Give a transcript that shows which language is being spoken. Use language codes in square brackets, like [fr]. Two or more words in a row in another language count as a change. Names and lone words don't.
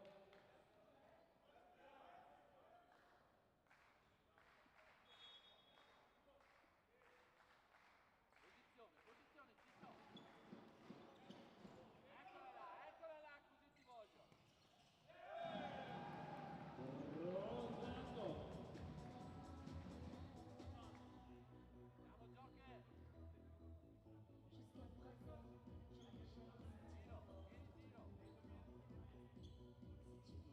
[it] Posizione, Ciccio. Eccola là, così ti voglio. Rosando. Andiamo Joker. [fr] Jusqu'à présent, je n'ai jamais [it] Tiro, vieni tiro. [fr] si tu veux.